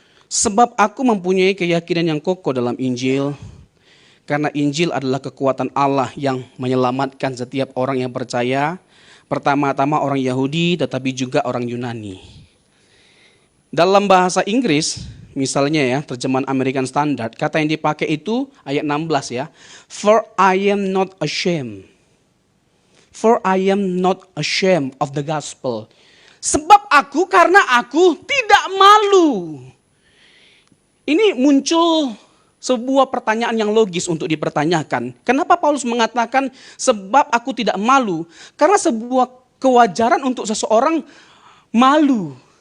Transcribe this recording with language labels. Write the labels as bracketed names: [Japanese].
[Indonesian] Sebab aku mempunyai keyakinan yang kokoh dalam Injil, karena Injil adalah kekuatan Allah yang menyelamatkan setiap orang yang percaya, pertama-tama orang Yahudi tetapi juga orang Yunani. Dalam bahasa Inggris, misalnya ya, terjemahan American Standard, kata yang dipakai itu ayat 16 ya. [English] For I am not ashamed. For I am not ashamed of the gospel. [Indonesian] Sebab aku, karena aku tidak malu. Ini muncul sebuah pertanyaan yang logis untuk dipertanyakan. Kenapa Paulus mengatakan sebab aku tidak malu? Karena sebuah kewajaran untuk seseorang malu.